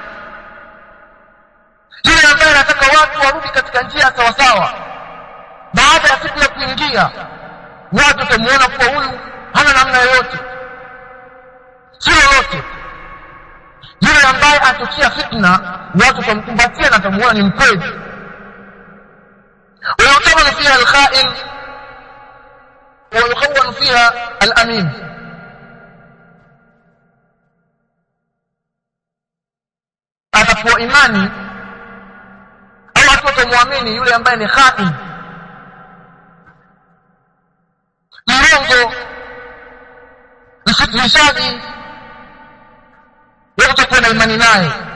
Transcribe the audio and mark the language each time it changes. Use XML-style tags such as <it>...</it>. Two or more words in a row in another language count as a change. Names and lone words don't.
<sw>Yule ambaye anataka watu warudi katika njia sawa sawa, baada ya fitna kuingia, watu watamuona kuwa huyu hana namna yoyote, si lolote. ambaye atokia fitna watu kumkumbatia na kumuona ni mkweli.</sw> <ar>ويعتبر فيها الخائن ويخون فيها الأمين.</ar> <sw>atakuwa imani au watu watamwamini yule ambaye ni khain, mrongo, mfitinishaji, wewe utakuwa na imani naye.</sw>